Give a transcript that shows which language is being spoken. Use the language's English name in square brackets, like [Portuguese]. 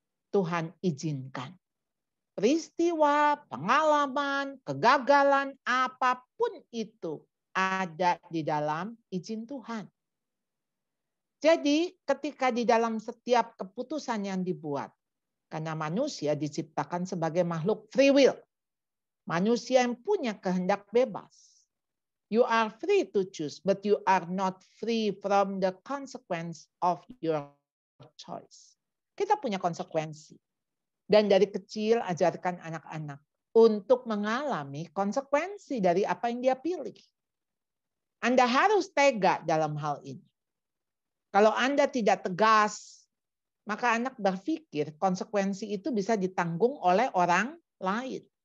[Indonesian] Tuhan izinkan. Peristiwa, pengalaman, kegagalan, apapun itu ada di dalam izin Tuhan. Jadi ketika di dalam setiap keputusan yang dibuat, karena manusia diciptakan sebagai makhluk free will. Manusia yang punya kehendak bebas. [English] You are free to choose, but you are not free from the consequence of your choice. [Indonesian] Kita punya konsekuensi. Dan dari kecil ajarkan anak-anak untuk mengalami konsekuensi dari apa yang dia pilih. Anda harus tega dalam hal ini. Kalau Anda tidak tegas, maka anak berpikir konsekuensi itu bisa ditanggung oleh orang lain.